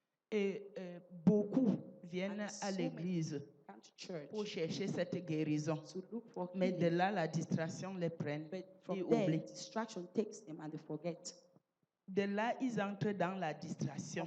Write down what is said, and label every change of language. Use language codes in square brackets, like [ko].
[fr] Et beaucoup viennent à l'église pour chercher cette guérison. Mais de là, la distraction les prenne et oublient. [en] Distraction takes them and they forget. [fr] De là, ils entrent dans la distraction.